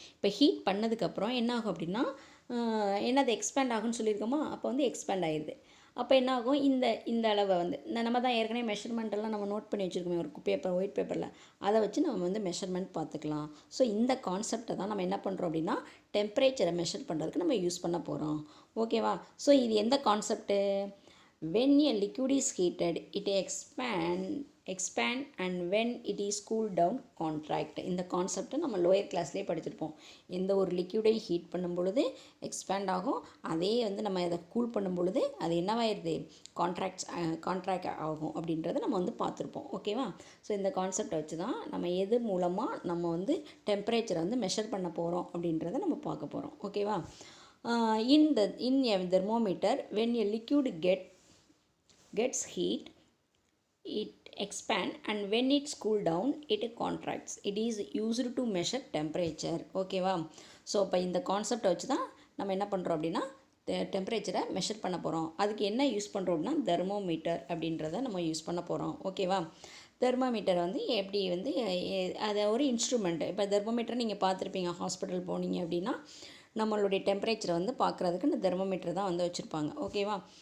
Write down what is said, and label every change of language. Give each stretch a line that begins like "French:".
Tamil: இப்போ ஹீட் பண்ணதுக்கப்புறம் என்ன ஆகும் அப்படின்னா, என்னது எக்ஸ்பேண்ட் ஆகும்னு சொல்லியிருக்கோமா, அப்போ வந்து எக்ஸ்பேண்ட் ஆகிடுது. அப்போ என்ன ஆகும், இந்த அளவை வந்து நம்ம தான் ஏற்கனவே மெஷர்மெண்ட்டெல்லாம் நம்ம நோட் பண்ணி வச்சுருக்கோமே ஒரு ஒயிட் பேப்பரில், அதை வச்சு நம்ம வந்து மெஷர்மெண்ட் பார்த்துக்கலாம். ஸோ இந்த கான்செப்டை தான் நம்ம என்ன பண்ணுறோம் அப்படின்னா டெம்பரேச்சரை மெஷர் பண்ணுறதுக்கு நம்ம யூஸ் பண்ண போகிறோம். ஓகேவா? ஸோ இது எந்த concept,
English: when a liquid is heated it expand and when it is cooled down contract.
Tamil: இந்த கான்செப்டை நம்ம லோயர் கிளாஸ்லேயே படிச்சிருப்போம். எந்த ஒரு லிக்யூடை ஹீட் பண்ணும் பொழுது எக்ஸ்பேண்ட் ஆகும், அதே வந்து நம்ம அதை கூல் பண்ணும் பொழுது அது என்னவாயிருது, கான்ட்ராக்ட் ஆகும் அப்படின்றத நம்ம வந்து பார்த்துருப்போம். ஓகேவா? ஸோ இந்த கான்செப்டை வச்சு தான் நம்ம எது மூலமாக நம்ம வந்து டெம்பரேச்சரை வந்து மெஷர் பண்ண போகிறோம் அப்படின்றத நம்ம பார்க்க போகிறோம். ஓகேவா?
English: in a thermometer when a liquid gets heat it expand and when it's cool down it contracts. It is used to measure temperature.
Tamil: ஓகேவா? ஸோ இப்போ இந்த கான்செப்டை வச்சு தான் நம்ம என்ன பண்ணுறோம் அப்படின்னா டெம்பரேச்சரை மெஷர் பண்ண போகிறோம். அதுக்கு என்ன யூஸ் பண்ணுறோம் அப்படின்னா தெர்மோமீட்டர் அப்படின்றத நம்ம யூஸ் பண்ண போகிறோம். ஓகேவா? தெர்மோமீட்டர் வந்து எப்படி வந்து அது ஒரு இன்ஸ்ட்ருமெண்ட்டு. இப்போ தெர்மோமீட்டரை நீங்கள் பார்த்துருப்பீங்க, ஹாஸ்பிட்டல் போனீங்க அப்படின்னா நம்மளுடைய டெம்பரேச்சரை வந்து பார்க்குறதுக்கு இந்த தெர்மோமீட்டர் தான் வந்து வச்சுருப்பாங்க. ஓகேவா?